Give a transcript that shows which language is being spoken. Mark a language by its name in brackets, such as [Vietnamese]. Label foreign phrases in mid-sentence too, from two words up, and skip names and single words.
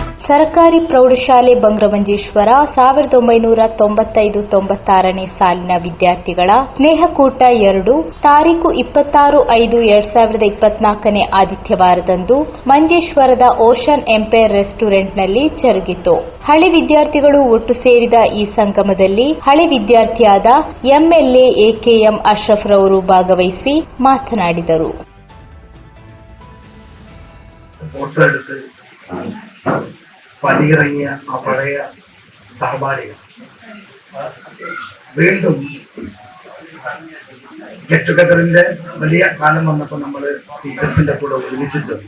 [Kannada] ಸರ್ಕಾರಿ ಪ್ರೌಢಶಾಲೆ ಬಂಗ್ರಮಂಜೇಶ್ವರ 1995-96ನೇ ಸಾಲಿನ ವಿದ್ಯಾರ್ಥಿಗಳ ಸ್ನೇಹಕೂಟ 2 ತಾರೀಖು 26/5/2024ನೇ ಆದಿತ್ಯವಾರದಂದು ಮಂಜೇಶ್ವರದ ಓಷನ್ ಎಂಪೈರ್ ರೆಸ್ಟೋರೆಂಟ್ನಲ್ಲಿ ಜರುಗಿತು. ಹಳೆ ವಿದ್ಯಾರ್ಥಿಗಳು ಒಟ್ಟು ಸೇರಿದ ಈ ಸಂಗಮದಲ್ಲಿ ಹಳೆ ವಿದ್ಯಾರ್ಥಿಯಾದ ಎಂಎಲ್ಎ ಎಕೆಎಂ ಅಶ್ರಫ್ ರವರು ಭಾಗವಹಿಸಿ ಮಾತನಾಡಿದರು. [Malayalam] പടിയിറങ്ങിയ ആ പഴയ സഹപാഠികൾ വീണ്ടും [English] get together [Malayalam] വലിയ കാലം വന്നപ്പോൾ നമ്മൾ ടീച്ചേഴ്സിന്റെ കൂടെ ഒരുമിച്ച് ചേർന്നു.